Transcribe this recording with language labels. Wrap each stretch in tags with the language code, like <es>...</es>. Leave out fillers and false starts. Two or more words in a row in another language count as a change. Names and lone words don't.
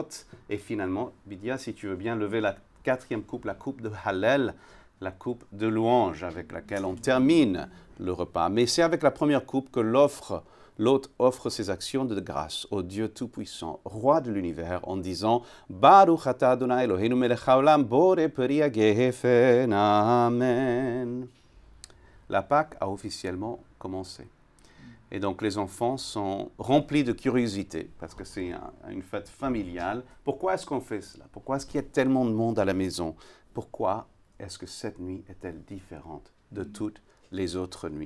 <fr>Et finalement, Bidia, si tu veux bien lever la 4e coupe, la coupe de Hallel, la coupe de louange avec laquelle on termine le repas. Mais c'est avec la première coupe que l'hôte offre ses actions de grâce au Dieu Tout-Puissant, roi de l'univers, en disant «</fr> <he>ברוך אתה אדני אלהינו מלך העולם בורא פרי הגפן,</he> <fr>Amen » La Pâque a officiellement commencé. Et donc les enfants sont remplis de curiosité, parce que c'est une fête familiale. Pourquoi est-ce qu'on fait cela? Pourquoi est-ce qu'il y a tellement de monde à la maison? Pourquoi est-ce que cette nuit est-elle différente de toutes les autres nuits?</fr>